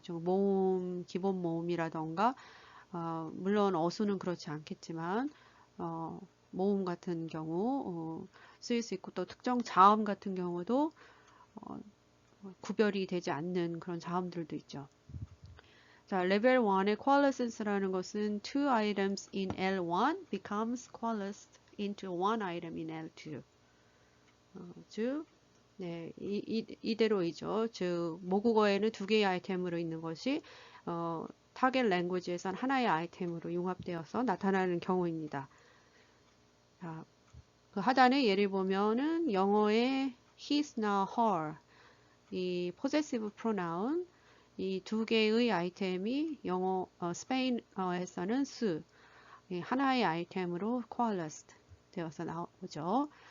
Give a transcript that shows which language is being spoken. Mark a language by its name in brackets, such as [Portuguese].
[Korean] 즉 모음, 기본 모음이라던가 물론 어수는 그렇지 않겠지만 모음 같은 경우 쓰일 수 있고 또 특정 자음 같은 경우도 구별이 되지 않는 그런 자음들도 있죠. 자, 레벨 1의 coalescence라는 것은 [English] two items in L1 becomes coalesced into one item in L2. [Korean] 즉, 네, 이대로이죠. 즉, 모국어에는 두 개의 아이템으로 있는 것이 타겟 랭귀지에선 하나의 아이템으로 융합되어서 나타나는 경우입니다. 자, 그 하단에 예를 보면은 영어의 he's-나 her, 이 possessive pronoun, 이 두 개의 아이템이 스페인어에서는 수, 하나의 아이템으로 coalesced 되어서 나오죠.